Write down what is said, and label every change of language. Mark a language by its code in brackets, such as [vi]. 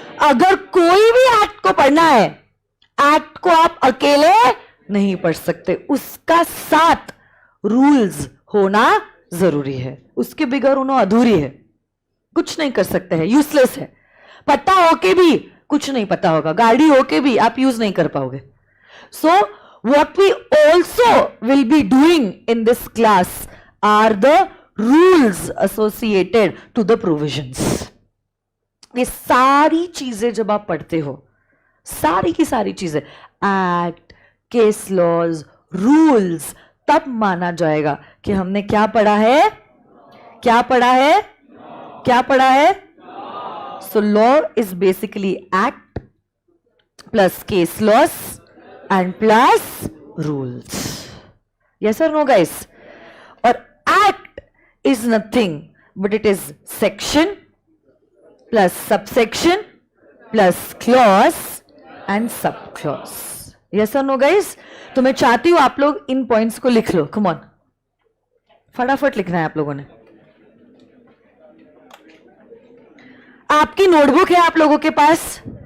[hi] अगर कोई भी एक्ट को पढ़ना है, एक्ट को आप अकेले नहीं पढ़ सकते, उसका साथ रूल्स होना जरूरी है। उसके बगैर उन्होंने अधूरी है, कुछ नहीं कर सकते हैं, यूजलेस है। पता होके भी कुछ नहीं पता होगा, गाड़ी होके भी आप यूज नहीं कर पाओगे। [en] So what we also will be doing in this class are the rules associated to the provisions. [hi] ये सारी चीजें जब आप पढ़ते हो, सारी की सारी चीजें, एक्ट, केस लॉज, रूल्स, तब माना जाएगा कि हमने क्या पढ़ा है? क्या पढ़ा है? क्या पढ़ा है? [en] So law is basically act plus case laws and plus rules. Yes or no guys? Or act is nothing but it is section plus subsection plus clause and subclause. Yes or no guys? [hi] तो मैं चाहती हूं आप लोग इन points को लिख लो। [en] Come on, [hi] फटाफट लिखना है आप लोगों ने। आपकी नोटबुक है आप लोगों के पास?